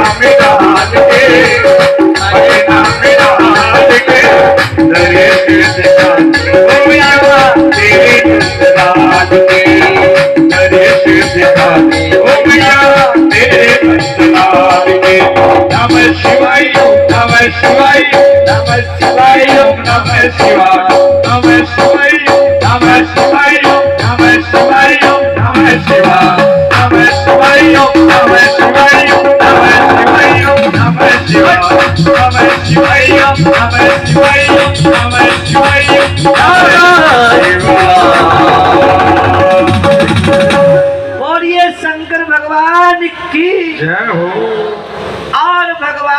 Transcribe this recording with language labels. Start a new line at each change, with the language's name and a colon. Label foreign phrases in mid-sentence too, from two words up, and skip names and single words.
Hindi: में डाल के पटना में डाल के दर्श दिखा ओ मैया तेरे नंदलाल के दर्श दिखा ओ मैया तेरे नंदलाल के।
Sanskrit: नमः शिवाय नमः शिवाय नमः शिवाय नमः शिवाय नमः शिवाय नमः शिवाय नमः शिवाय नमः शिवाय नमः शिवाय नमः शिवाय नमः शिवाय नमः शिवाय नमः शिवाय नमः शिवाय
Hindi: और ये शंकर भगवान की जय हो। और भगवान